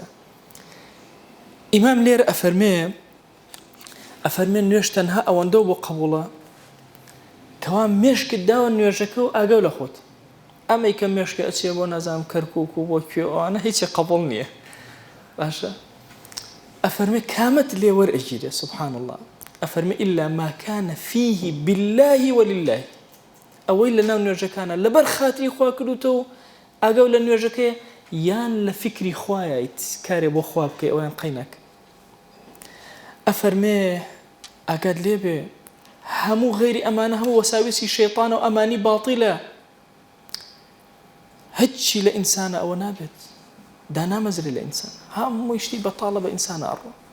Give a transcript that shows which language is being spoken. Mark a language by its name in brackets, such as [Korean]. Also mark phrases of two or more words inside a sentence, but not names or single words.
[Central Kurdish] ئیمام لێرە ئەفەرمێ نوێژ تەنها ئەوەندە بۆ قبوڵە کەوا مێشکت داوە نوێژەکە و ئاگەو لە خۆت، ئەمەی کە مێشکە ئەچێ بۆ نازانم کەرکووک و بۆ کوێ ئەوانە هیچی قبوڵ نییە. باشە ئەفەرمێ کامەت لێ وەرئەگیرێ، [Arabic] سبحان الله، [Central Kurdish] ئەفەرمێ [Arabic] ئیلا ما کان فیه بالله ولله، [Central Kurdish] ئەوەی لە ناو نوێژەکانە لەبەر خاتری خوا کردوتەوە ئاگەو لە نوێژەکەی یان لە فکری خوایت کارێ بۆ خوا بکەی ئەویان قەینەک. ئەفەرمێ ئاگات لێ بێ هەموو غەیری ئەمانە هەموو وەساویسی شەیطانە و ئەمانی باتیلە، هیچی لە ئینسانە ئەوە نابێت، دانامەزرێ لە ئینسان، هەمووی شتی بەتاڵە بە ئینسانە ئەڕۆ.